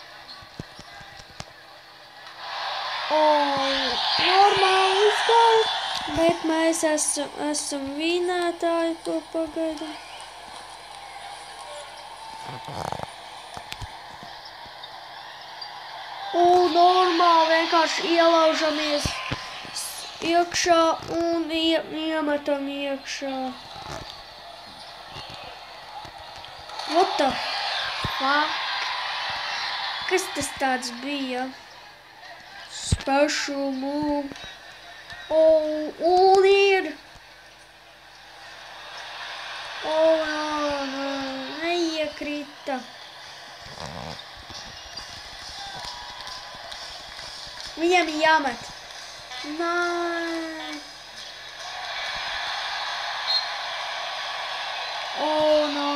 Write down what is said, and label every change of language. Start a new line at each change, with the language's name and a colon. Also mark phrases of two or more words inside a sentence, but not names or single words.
Latvian: Normāli izgāja, bet mēs esam vinētāji to pagaidām. Normāli vienkārši ielaužamies iekšā un iemetam iekšā.
English: What the fuck?
Latvian: Kas tas tāds bija?
English: Special move.
Latvian: Un ir. No, neiekrita. Viņam jāmet. Nē. No.